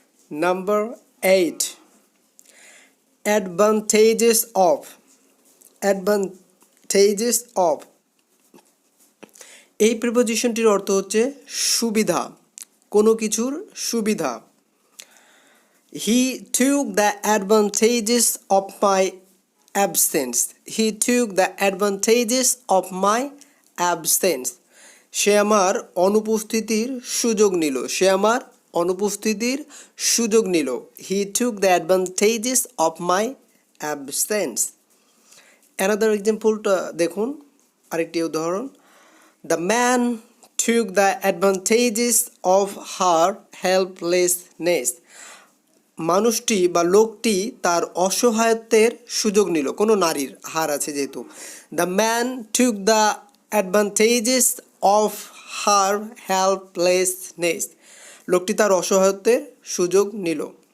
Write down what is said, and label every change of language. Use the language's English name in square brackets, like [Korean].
[Bangla] Number 8, advantages of, advantages of, এই প্রিপোজিশনটির অর্থ হচ্ছে সুবিধা, কোনো কিছুর সুবিধা। [English] He took the advantages of my absence. He took the advantages of my absence. [Bangla] সে আমার অনুপস্থিতির সুযোগ নিল, সে আমার অনুপস্থিতির সুযোগ নিল। [English] He took the advantages of my absence. Another example-টা [Bangla] দেখুন, আরেকটি উদাহরণ, [English] The man took the advantages of her helplessness. [Bangla] মানুষটি বা লোকটি তার অসহায়ত্বের সুযোগ নিল, কোনো নারীর হার আছে যেহেতু। [English] the man took the advantages of her helplessness, [Bangla] লোকটি তার অসহায়ত্বের সুযোগ নিল।